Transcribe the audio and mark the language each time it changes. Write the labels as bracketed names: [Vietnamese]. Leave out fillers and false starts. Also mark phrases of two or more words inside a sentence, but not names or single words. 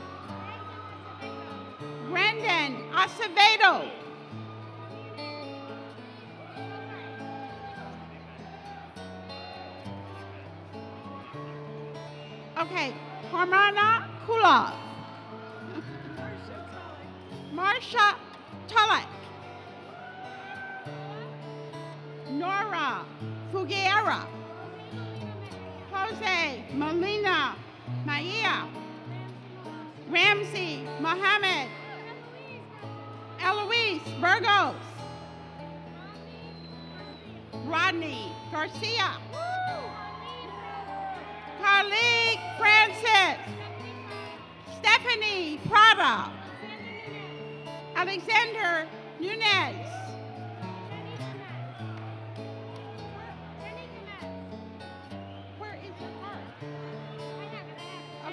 [English] Brendan Acevedo, okay, Harmana Kulov, Marsha Tullock, Nora Figueira, Jose Molina Maia, Ramsey Mohammed, Eloise Burgos, Rodney Garcia, Khalid Francis, Stephanie Prada, Alexander Nunez, where is your card?